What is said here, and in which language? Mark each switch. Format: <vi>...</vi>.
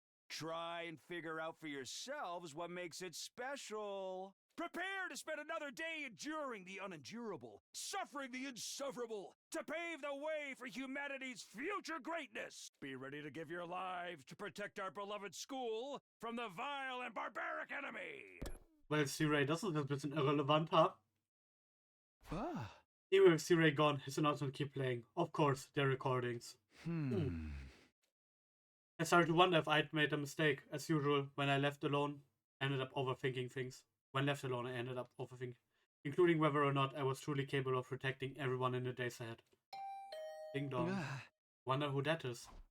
<en>Try and figure out for yourselves what makes it special. Prepare to spend another day enduring the unendurable, suffering the insufferable, to pave the way for humanity's future greatness. Be ready to give your lives to protect our beloved school from the vile and barbaric enemy.</en> <de>Well, Sirei, das ist ein bisschen irrelevant, huh?</de> <en>Even with Sirei gone, his announcement keep playing. Of course, their recordings. I started to wonder if I'd made a mistake. As usual, when I left alone, I ended up overthinking things. When left alone, I ended up overthinking, including whether or not I was truly capable of protecting everyone in the days ahead. Ding dong. Wonder who that is.</en>